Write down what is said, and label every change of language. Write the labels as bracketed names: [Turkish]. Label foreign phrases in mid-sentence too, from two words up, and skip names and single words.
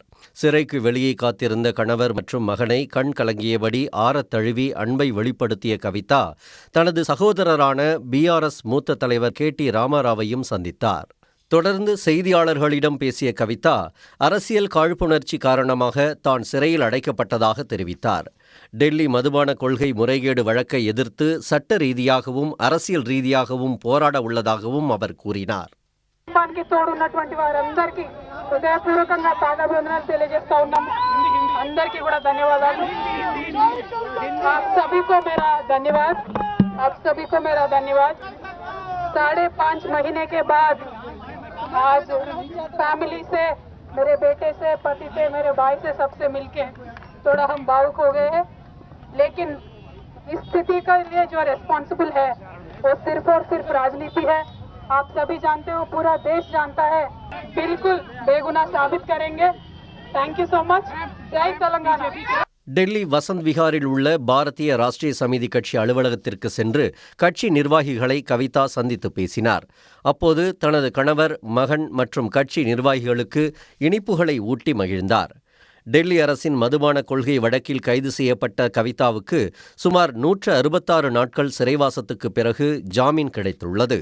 [Tamil] சிறைக்கு வெளியே காத்திருந்த கணவர் மற்றும் மகனை கண் கலங்கியபடி ஆறத் தழுவி அன்பை வெளிப்படுத்திய கவிதா தனது சகோதரரான பிஆர்எஸ் மூத்த தலைவர் KT ராமாராவையும் சந்தித்தார். தொடர்ந்து செய்தியாளர்களிடம் பேசிய கவிதா அரசியல் காழ்ப்புணர்ச்சி காரணமாக தான் சிறையில் அடைக்கப்பட்டதாக தெரிவித்தார். டெல்லி மதுபான கொள்கை முறைகேடு வழக்கை எதிர்த்து சட்ட ரீதியாகவும் அரசியல் ரீதியாகவும் போராட உள்ளதாகவும் அவர் கூறினார். [Telugu] తోడున్నటువంటి వారందరికీ హృదయపూర్వకంగా పాదాభివందనాలు తెలియజేస్తున్నాము. అందరికీ కూడా ధన్యవాదాలు. [Hindi] आप सभी को मेरा धन्यवाद. आप सभी को मेरा धन्यवाद. 5.5 महीने के बाद आज फैमिली से, मेरे बेटे से, पति से, मेरे भाई से, सबसे मिलके थोड़ा हम भावुक हो गए हैं. लेकिन इस स्थिति का लिए जो रिस्पॉन्सिबल है वो सिर्फ और सिर्फ राजनीति है. आप सभी जानते हो, पूरा देश जानता है. बिल्कुल बेगुनाह साबित करेंगे. [English] thank you so much. [Hindi] जय तेलंगाना. [Tamil] டெல்லி வசந்த் விஹாரில் உள்ள பாரதிய ராஷ்டிரிய சமிதி கட்சி அலுவலகத்திற்கு சென்று கட்சி நிர்வாகிகளை கவிதா சந்தித்து பேசினார். அப்போது தனது கணவர், மகன் மற்றும் கட்சி நிர்வாகிகளுக்கு இனிப்புகளை ஊட்டி மகிழ்ந்தார். டெல்லி அரசின் மதுபான கொள்கை வழக்கில் கைது செய்யப்பட்ட கவிதாவுக்கு சுமார் 166 நாட்கள் சிறைவாசத்துக்கு பிறகு ஜாமீன் கிடைத்துள்ளது.